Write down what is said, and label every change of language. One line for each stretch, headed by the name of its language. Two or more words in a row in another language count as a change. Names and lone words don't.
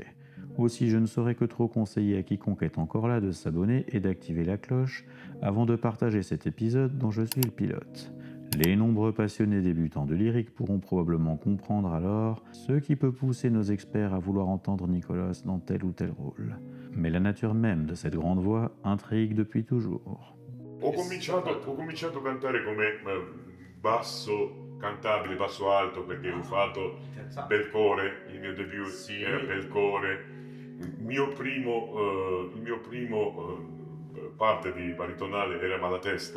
French: Aussi, je ne saurais que trop conseiller à quiconque est encore là de s'abonner et d'activer la cloche avant de partager cet épisode dont je suis le pilote. Les nombreux passionnés débutants de lyrique pourront probablement comprendre alors ce qui peut pousser nos experts à vouloir entendre Nicolas dans tel ou tel rôle. Mais la nature même de cette grande voix intrigue depuis toujours.
Italian: Ho cominciato a cantare come basso cantabile, basso alto, perché ho fatto Belcore, il mio debut era Belcore. Il mio primo parte di baritonale era Malatesta.